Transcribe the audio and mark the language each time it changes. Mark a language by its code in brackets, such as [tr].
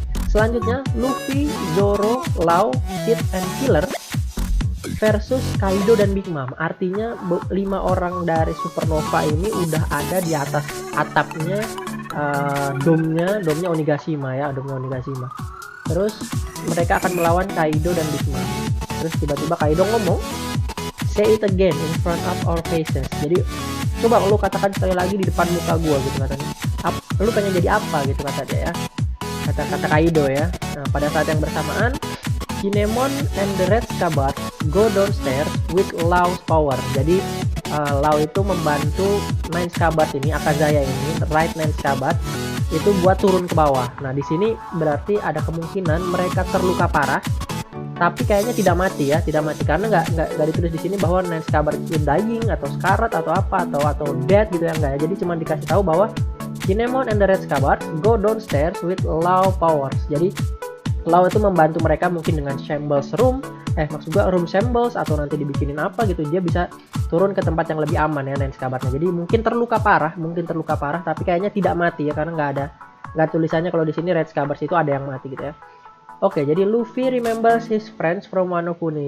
[id] Selanjutnya Luffy, Zoro, Law, Kid, and Killer versus Kaido dan Big Mom. Artinya 5 orang dari Supernova ini udah ada di atas atapnya domnya Onigashima ya, domnya Onigashima. Terus mereka akan melawan Kaido dan Big Mom. Terus tiba-tiba Kaido ngomong, [en] "Say it again in front of our faces." [id] Jadi coba lu katakan sekali lagi di depan muka gua gitu katanya. Lu pengen jadi apa gitu kata dia ya. Kata Kaido ya. Nah, pada saat yang bersamaan [en] Kinemon and the Red Scabbard go downstairs with Law's power. [id] Jadi Law itu membantu Nine Scabbard ini, Akazaya ini, right Nine Scabbard itu buat turun ke bawah. Nah di sini berarti ada kemungkinan mereka terluka parah, tapi kayaknya tidak mati ya, tidak mati karena nggak ditulis di sini bahwa Nine Scabbard itu dying atau scarlet atau apa atau dead gitu ya, enggak ya. Jadi cuma dikasih tahu bahwa [en] Kinemon and the Red Scabbard go downstairs with Law powers. [id] Jadi Law itu membantu mereka mungkin dengan Shambles room, maksud gua room Shambles atau nanti dibikinin apa gitu, dia bisa turun ke tempat yang lebih aman ya Nine Scabbardnya. Jadi mungkin terluka parah, tapi kayaknya tidak mati ya karena nggak tulisannya kalau di sini Red Scabbards itu ada yang mati gitu ya. Oke, jadi [en] Luffy remembers his friends from Wano Kuni.